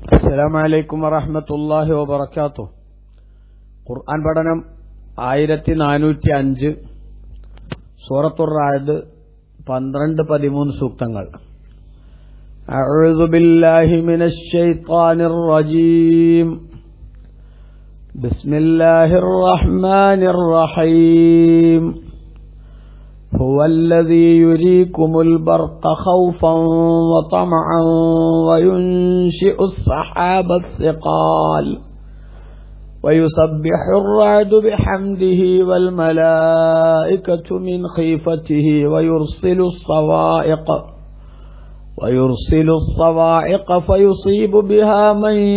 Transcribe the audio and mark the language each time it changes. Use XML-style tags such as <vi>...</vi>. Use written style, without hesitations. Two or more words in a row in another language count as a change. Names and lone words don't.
<ar>السلام عليكم ورحمة الله وبركاته.</ar> <ml>ഖുർആൻ പഠനം 1405 സൂറത്തുർ റഅദ് 12-13 സൂക്തങ്ങൾ.</ml> <ar>أعوذ بالله من الشيطان الرجيم. بسم الله الرحمن الرحيم. هو الذي يريكم البرق خوفا وطمعا وينشئ السحاب الثقال ويسبح الرعد بحمده والملائكة من خيفته ويرسل الصواعق فيصيب بها من</ar>